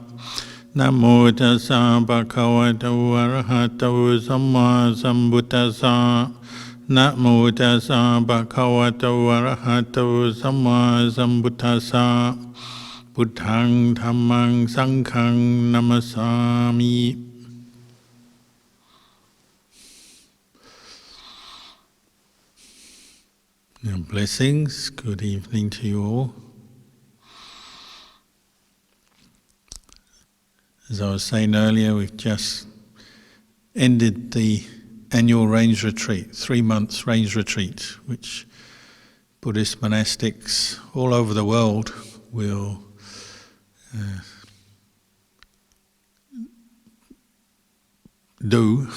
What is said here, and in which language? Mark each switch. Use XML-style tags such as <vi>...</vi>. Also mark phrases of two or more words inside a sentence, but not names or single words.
<pi>Namo tassa bhagavato arahato samma sambuddhassa. Namo tassa bhagavato arahato samma sambuddhassa. Buddhaṃ dhammāṃ saṅghāṃ namasāmi.</pi> <en>Blessings, good evening to you all. As I was saying earlier, we've just ended the annual range retreat, 3 months range retreat, which Buddhist monastics all over the world will do.</en>